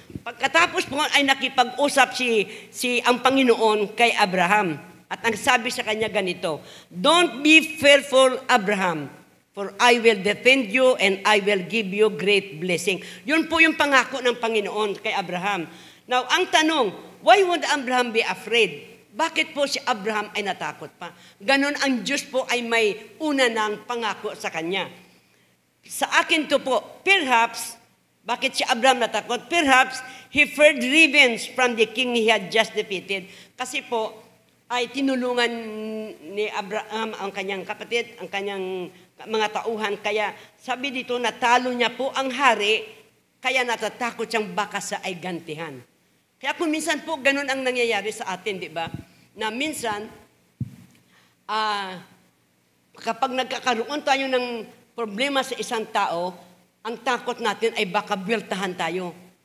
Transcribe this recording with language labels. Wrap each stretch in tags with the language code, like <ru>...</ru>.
<tl>Pagkatapos po ay nakipag-usap ang Panginoon kay Abraham. At ang sabi sa kanya ganito,</tl> <en>don't be fearful, Abraham, for I will defend you and I will give you great blessing.</en> <tl>Yun po yung pangako ng Panginoon kay Abraham.</tl> <en>Now,</en> <tl>ang tanong,</tl> <en>why would Abraham be afraid?</en> <tl>Bakit po si Abraham ay natakot pa? Ganon ang Diyos po ay may una ng pangako sa kanya. Sa akin to po, perhaps, bakit si Abraham natakot?</tl> <en>Perhaps, he feared revenge from the king he had just defeated.</en> <tl>Kasi po, ay tinulungan ni Abraham ang kanyang kapatid, ang kanyang mga tauhan. Kaya sabi dito, natalo niya po ang hari, kaya natatakot siyang baka sa ay gantihan. Kaya kung minsan po, ganun ang nangyayari sa atin, di ba? Na minsan, kapag nagkakaroon tayo ng problema sa isang tao, ang takot natin ay baka buweltahan tayo.</tl>